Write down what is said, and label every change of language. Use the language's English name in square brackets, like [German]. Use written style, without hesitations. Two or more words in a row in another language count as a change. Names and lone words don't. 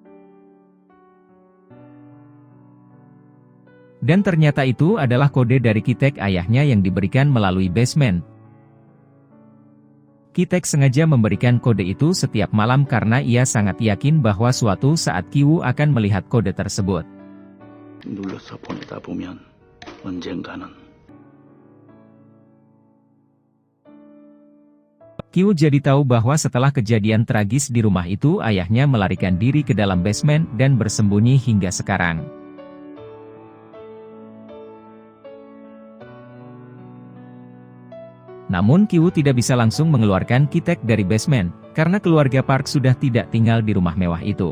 [Indonesian] Dan ternyata itu adalah kode dari Ki Taek ayahnya yang diberikan melalui basement. Ki Taek sengaja memberikan kode itu setiap malam karena ia sangat yakin bahwa suatu saat Ki Woo akan melihat kode tersebut. [Korean] 눌러서 보내다 보면 언젠가는. [Indonesian] Ki Woo jadi tahu bahwa setelah kejadian tragis di rumah itu ayahnya melarikan diri ke dalam basement dan bersembunyi hingga sekarang. Namun Ki Woo tidak bisa langsung mengeluarkan Ki Taek dari basement, karena keluarga Park sudah tidak tinggal di rumah mewah itu.